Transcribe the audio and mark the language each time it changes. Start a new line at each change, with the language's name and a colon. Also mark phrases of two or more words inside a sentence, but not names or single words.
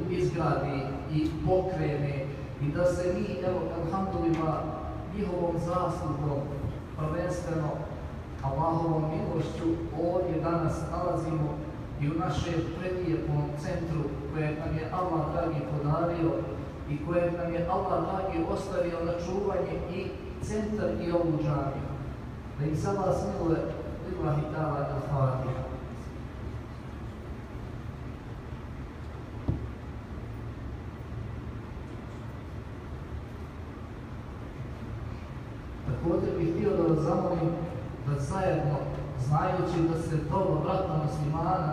Bosnian: izgradi i pokrene i da se mi, evo, alhamdulillah, njihovom zaslugom, prvenstveno Allahovom milošću, ovdje danas nalazimo i u našem prelijepom centru kojeg nam je Allah dragi podario i kojeg nam je Allah dragi ostavio na čuvanje i centar i ovu džamiju. Da im se Allah smiluje,
Arabic: لله تعالى الفاتحة.
Bosnian: Također bih htio da vas zamolim da zajedno, znajući da se dobro brata muslimana